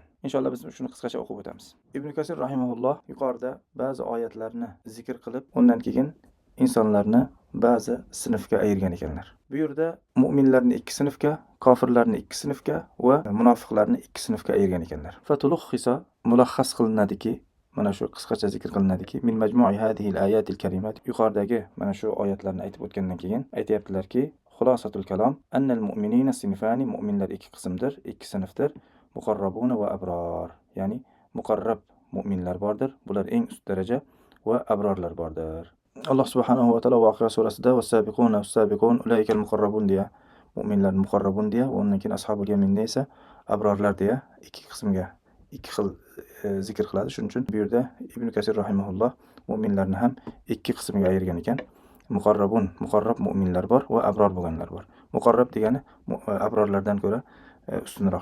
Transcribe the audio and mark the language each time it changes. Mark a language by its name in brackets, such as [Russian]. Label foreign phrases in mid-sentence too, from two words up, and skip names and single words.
[Uzbek] Inshaalloh biz shuni qisqacha o'qib o'tamiz. Ibn Kasir rahimahulloh yuqorida ba'zi oyatlarni zikr qilib, undan keyin insonlarni ba'zi sinfga ayirgan ekanlar. Bu yerda mu'minlarni ikki sinfga, kofirlarni ikki sinfga va munofiqlarni ikki sinfga ayirgan ekanlar. Fatulukhisa mulaxas qilinadiki, mana shu qisqacha zikr qilinadiki, [Arabic] من مجموع هذه الآيات الكريمات. [Uzbek] Yuqoridagi mana shu oyatlarni aytib o'tgandan keyin aytayaptilarki, [Arabic] خلاصة الكلام أن المؤمنين صنفان, [Uzbek] mu'minlar ikki qismdir, ikki sinfdir. [Arabic] مقربون وأبرار. [Uzbek] Ya'ni muqarrab mu'minlar bordir, bular eng ust daraja, va abrorlar bordir. Alloh [Arabic] سبحانه وتعالى [Uzbek] Voqea surasida [Arabic] والسابقون السابقون أولئك المقربون [Uzbek] deya, mu'minlar muqarrabun deya, undan keyin ashabul yaminda esa abrorlar deya ikki qismga, ikki xil zikr qiladi. Shuning uchun bu yerda Ibn Kasir rahimahulloh mu'minlarni ham ikki qismga ayirgan ekan. Muqarrab mu'minlar bor va abror bo'lganlar bor. Muqarrab degani abrorlardan ko'ra ustunroq.